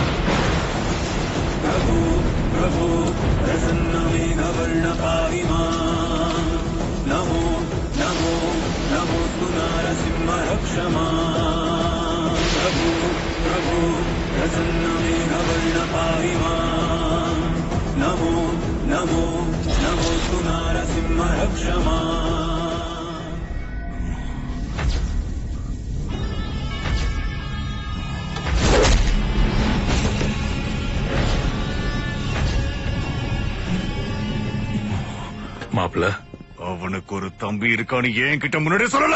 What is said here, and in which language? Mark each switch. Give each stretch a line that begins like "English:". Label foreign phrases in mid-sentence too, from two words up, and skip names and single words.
Sanskrit: प्रभु प्रभु प्रसन्न मेघवर्ण पाविमा नमो नमो नमोस्तु नारसिंह रक्षमा प्रभु प्रभु प्रसन्न मेघवर्ण पाविमा नमो नमो नमोस्तु नारसिंह रक्षमा
Tamil: மாப்பிள்ள, அவனுக்கு ஒரு தம்பி இருக்கான்னு ஏன் கிட்ட முன்னாடி சொல்லல?